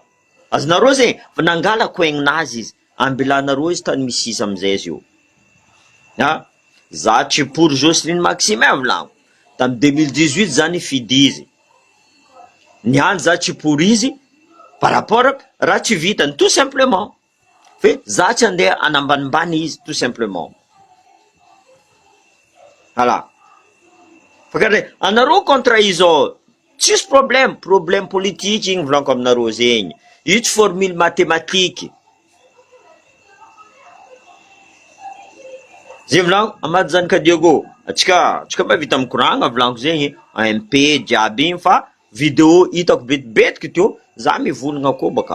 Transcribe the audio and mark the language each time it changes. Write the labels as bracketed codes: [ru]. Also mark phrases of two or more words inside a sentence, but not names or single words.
[mg] Azonareo zegny, fa nangala koaigninazy izy, ambelanareo izy tany misy izy amizay izy io. Ha? Za tsy pour Jocelyne Maxime volaniko. Tamy 2018 zany fidy izy. Niany za tsy pour izy, [fr] par rapport [mg] raha tsy vitany, [fr] tout simplement. [mg] Fe za tsy andeha anambanimbany izy, [fr] tout simplement. Voilà. [mg] Fakare, anareo contre izy ao, tsisy [fr] problème politique [mg] igny volaniko aminareo zegny. Io tsy [fr] formule mathématique. [mg] Zay volaniko, Amady Zanika Diego, atsika mahavita mikoragna volaniko zegny, MP jiaby igny, fa vidéo hitako betibetiky teo, za mivolagna koa baka.